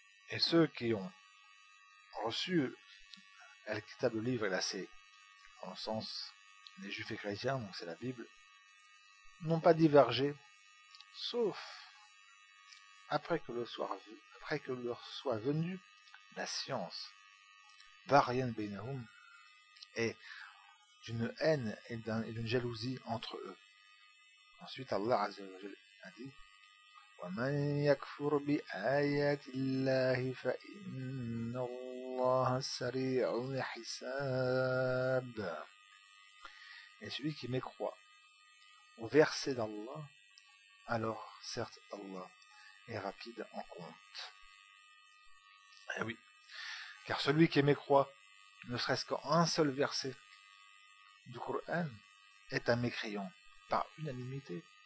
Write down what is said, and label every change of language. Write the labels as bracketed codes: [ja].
[fr] Et ceux qui ont reçu le livre, là c'est en le sens des juifs et chrétiens, donc c'est la Bible, n'ont pas divergé, sauf après que leur soit venue la science, [ar] varien beinahum, [fr] et d'une haine et d'une jalousie entre eux. Ensuite Allah Azza wa Jalla a dit, [ar] ومن يكفر بآيات الله فإن الله سريع الحساب. [fr] Et celui qui mécroit au verset d'Allah, alors certes Allah est rapide en compte. Eh oui, car celui qui mécroit, ne serait-ce qu'un seul verset du Coran, est un mécréant par unanimité.